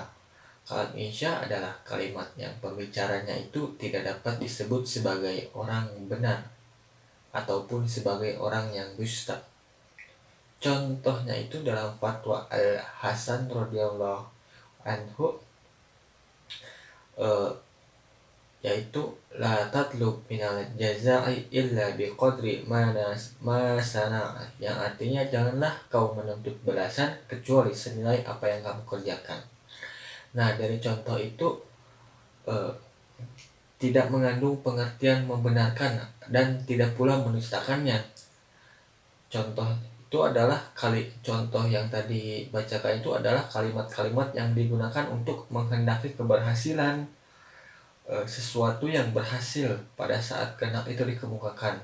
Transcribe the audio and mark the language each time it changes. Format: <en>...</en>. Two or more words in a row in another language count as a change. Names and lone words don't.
<ar>كلام إنشاء</ar> <id>adalah kalimat yang pembicaranya itu tidak dapat disebut sebagai orang benar ataupun sebagai orang yang dusta. Contohnya itu dalam fatwa Al-Hasan</id> <ar>رضي الله عنه,</ar> <id>yaitu</id> <ar>لا تطلب من الجزاء إلا بقدر ما صنع,</ar> <id>yang artinya janganlah kau menuntut balasan kecuali senilai apa yang kamu kerjakan. Nah, dari contoh itu tidak mengandung pengertian membenarkan dan tidak pula mendustakannya. Contoh itu adalah contoh yang tadi bacakan itu adalah kalimat-kalimat yang digunakan untuk menghendaki keberhasilan, sesuatu yang berhasil pada saat kehendak itu dikemukakan.</id>